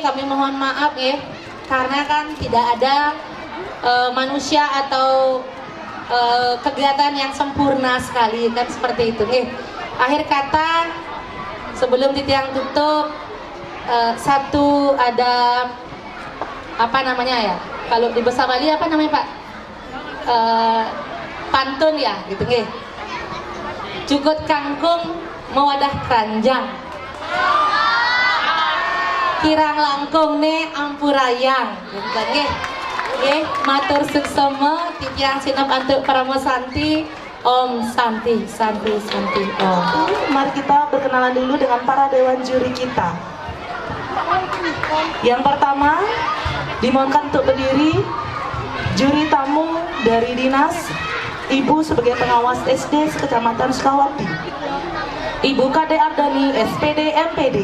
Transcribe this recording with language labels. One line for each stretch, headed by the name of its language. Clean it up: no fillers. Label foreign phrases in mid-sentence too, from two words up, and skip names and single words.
Indonesian: Kami mohon maaf ya, karena kan tidak ada manusia atau kegiatan yang sempurna sekali kan, seperti itu. Akhir kata, sebelum titiang tutup, satu ada ya, kalau di Bahasa Bali apa namanya Pak? Pantun ya gitu nggih.
Balinese: Cugut kangkung mewadah keranjang, kirang langkung ne ampurayang
Indonesian: gitu nggih.
Balinese: Nggih, matur suksema titiang sinep antuk Pramosanti.
Sanskrit: Om Santi, Santi, Santi, Om.
Indonesian: Mari kita berkenalan dulu dengan para dewan juri kita. Yang pertama, dimohonkan untuk berdiri juri tamu dari dinas, Ibu sebagai pengawas SD Kecamatan Sukawati, Ibu Kade Ardani, SPD MPD.